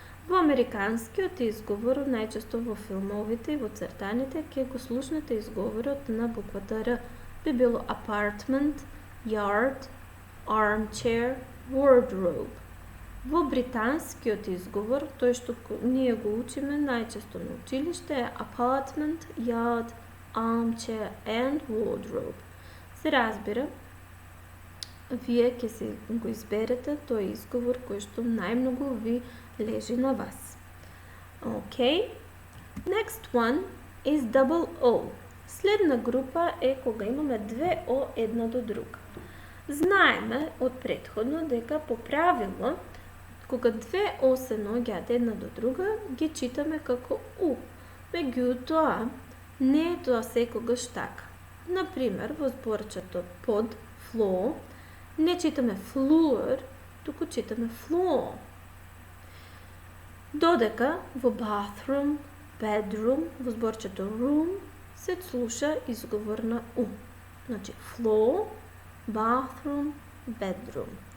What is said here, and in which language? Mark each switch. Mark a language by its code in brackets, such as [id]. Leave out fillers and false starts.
[mk] Во американскиот изговор, најчесто во филмовите и во цртаните, ќе го слушнете изговорот на буквата Р. Би било [en] apartment, yard, armchair, wardrobe. [mk] Во британскиот изговор, тој што ние го учиме најчесто на училиште, е apartment, yard, armchair and wardrobe. Се разбира, вие ќе се го изберете тој изговор кој што најмногу ви лежи на вас. [en] Okay. Next one is double O. [mk] Следна група е кога имаме две О една до друга. Знаеме од претходно дека по правило, кога две О се наоѓаат една до друга, ги читаме како У. Меѓутоа, не е тоа секогаш така. Например, во зборчето под, floor, не читаме floor, туку читаме floor. Додека во bathroom, bedroom, во зборчето room, се слуша изговор на У. Значи, [en] floor, bathroom, bedroom.